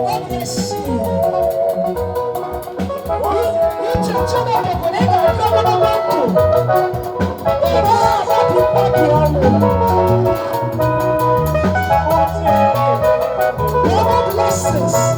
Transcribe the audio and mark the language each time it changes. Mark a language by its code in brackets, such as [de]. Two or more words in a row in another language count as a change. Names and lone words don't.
[en] Yes. [ig] Uche Chineke bụ na ị ga-adị ogologo ndụ. Ị gaghị agbapụ mkpabi ọnụ. [en] More blessings.